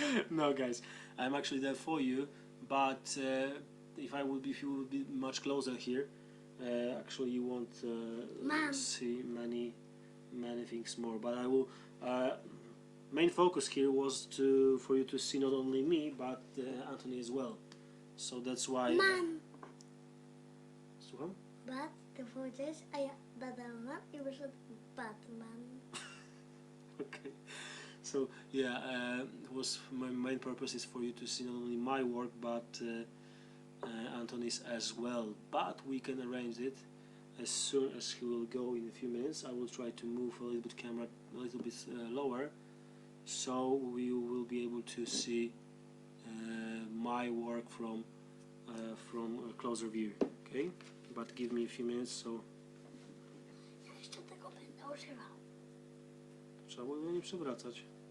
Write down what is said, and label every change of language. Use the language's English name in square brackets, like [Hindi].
[English] No, guys, I'm actually there for you, but if you would be much closer here, actually you won't see many things more. But I will. Main focus here was for you to see not only me but Anthony as well. So that's why. [Polish] Mam! Słucham? Bat, ty powiedziałeś, a ja dodałam i wyszedł Batman. [English] Okay. So yeah, my main purpose is for you to see not only my work but Anthony's as well. But we can arrange it as soon as he will go in a few minutes. I will try to move a little bit camera a little bit lower, so we will be able to see my work from a closer view. Okay, but give me a few minutes. So [Polish] Ja jeszcze tego będę używał. trzeba było nie przewracać.